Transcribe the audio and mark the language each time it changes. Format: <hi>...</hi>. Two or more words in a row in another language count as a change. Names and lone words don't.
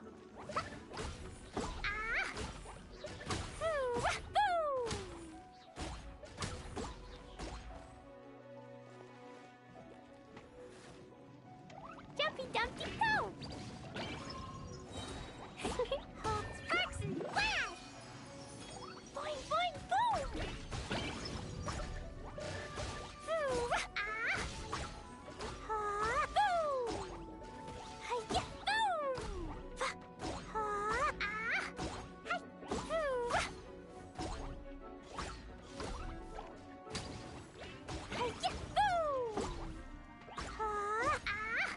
<en>Jumpy Dumpty go! Sparks and flash! Boing boing boom! Boo! Ah! Ha! Boom! Hi-ya! Boom! Ha! Ah! Hi! Boo! Hi-ya! Boom! Ha! Ah!</en>